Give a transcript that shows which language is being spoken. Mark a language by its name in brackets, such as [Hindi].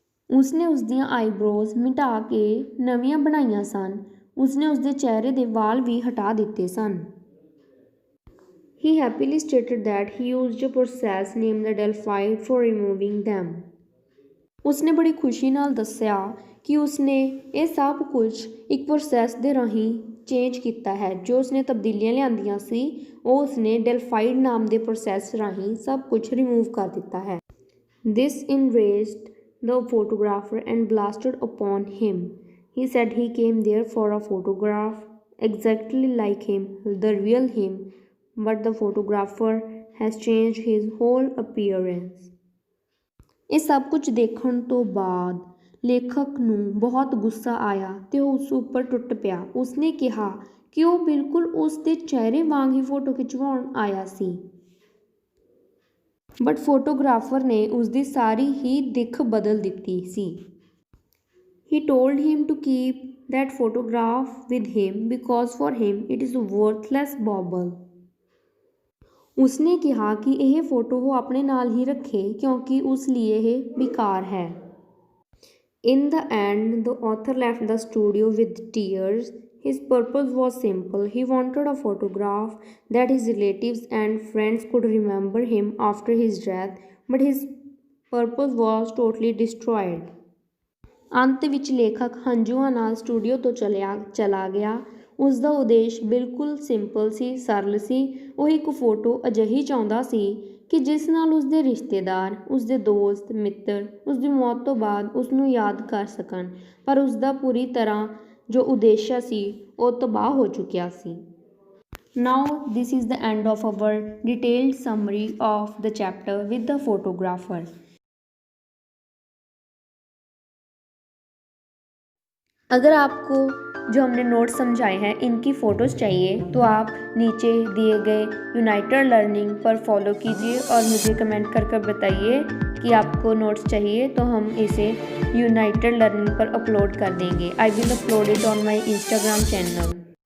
[Punjabi] ਉਸਨੇ ਉਸਦੀਆਂ ਆਈਬ੍ਰੋਜ਼ ਮਿਟਾ ਕੇ ਨਵੀਆਂ ਬਣਾਈਆਂ ਸਨ। ਉਸਨੇ ਉਸਦੇ ਚਿਹਰੇ ਦੇ ਵਾਲ ਵੀ ਹਟਾ ਦਿੱਤੇ ਸਨ। [English] He happily stated that he used a process named the Delphide for removing them. [Punjabi] ਉਸਨੇ ਬੜੀ ਖੁਸ਼ੀ ਨਾਲ ਦੱਸਿਆ ਕਿ ਉਸਨੇ ਇਹ ਸਭ ਕੁਝ ਇੱਕ ਪ੍ਰੋਸੈਸ ਦੇ ਰਾਹੀਂ ਚੇਂਜ ਕੀਤਾ ਹੈ। ਜੋ ਉਸਨੇ ਤਬਦੀਲੀਆਂ ਲਿਆਂਦੀਆਂ ਸੀ, ਉਹ ਉਸਨੇ ਡੈਲਫਾਈਡ ਨਾਮ ਦੇ ਪ੍ਰੋਸੈਸ ਰਾਹੀਂ ਸਭ ਕੁਝ ਰਿਮੂਵ ਕਰ ਦਿੱਤਾ ਹੈ। [English] This enraged the photographer and blasted upon him. He said he came there for a photograph exactly like him, the real him, but the photographer has changed his whole appearance. [Punjabi] ਇਹ ਸਭ ਕੁਝ ਦੇਖਣ ਤੋਂ ਬਾਅਦ ਲੇਖਕ ਨੂੰ ਬਹੁਤ ਗੁੱਸਾ ਆਇਆ ਤੇ ਉਹ ਉਸ ਉੱਪਰ ਟੁੱਟ ਪਿਆ। ਉਸਨੇ ਕਿਹਾ ਕਿ ਉਹ ਬਿਲਕੁਲ ਉਸ ਦੇ ਚਿਹਰੇ ਵਾਂਗ ਹੀ ਫੋਟੋ ਖਿਚਵਾਉਣ ਆਇਆ ਸੀ, ਬਟ ਫੋਟੋਗ੍ਰਾਫਰ ਨੇ ਉਸ ਦੀ ਸਾਰੀ ਹੀ ਦਿੱਖ ਬਦਲ ਦਿੱਤੀ ਸੀ। [English] He told him to keep that photograph with him because for him it is a worthless bauble. [Punjabi] ਉਸਨੇ ਕਿਹਾ ਕਿ ਇਹ ਫੋਟੋ ਉਹ ਆਪਣੇ ਨਾਲ ਹੀ ਰੱਖੇ ਕਿਉਂਕਿ ਉਸ ਲਈ ਇਹ ਬੇਕਾਰ ਹੈ। [English] In the end, the author left the studio with tears. His purpose was simple. He wanted a photograph that his relatives and friends could remember him after his death, but his purpose was totally destroyed. [Punjabi] ਅੰਤ ਵਿੱਚ ਲੇਖਕ ਹੰਝੂਆਂ ਨਾਲ studio ਤੋਂ ਚਲਾ ਗਿਆ। ਉਸ ਦਾ ਉਦੇਸ਼ ਬਿਲਕੁਲ ਸਿੰਪਲ ਸੀ, ਸਰਲ ਸੀ। ਉਹ ਇੱਕ ਫੋਟੋ ਅਜਿਹੀ ਚਾਹੁੰਦਾ ਸੀ ਕਿ ਜਿਸ ਨਾਲ ਉਸ ਦੇ ਰਿਸ਼ਤੇਦਾਰ, ਉਸ ਦੇ ਦੋਸਤ ਮਿੱਤਰ ਉਸ ਦੀ ਮੌਤ ਤੋਂ ਬਾਅਦ ਉਸ ਨੂੰ ਯਾਦ ਕਰ ਸਕਣ, ਪਰ ਉਸ ਦਾ ਪੂਰੀ ਤਰ੍ਹਾਂ ਜੋ ਉਦੇਸ਼ ਸੀ ਉਹ ਤਬਾਹ ਹੋ ਚੁੱਕਿਆ ਸੀ। [English] Now this is the end of our detailed summary of the chapter with the photographer. [Hindi] अगर आपको जो हमने नोट्स समझाए हैं इनकी फ़ोटोज़ चाहिए तो आप नीचे दिए गए यूनाइटेड लर्निंग पर फॉलो कीजिए और मुझे कमेंट कर बताइए कि आपको नोट्स चाहिए, तो हम इसे यूनाइटेड लर्निंग पर अपलोड कर देंगे। [English] I will upload it on my Instagram channel.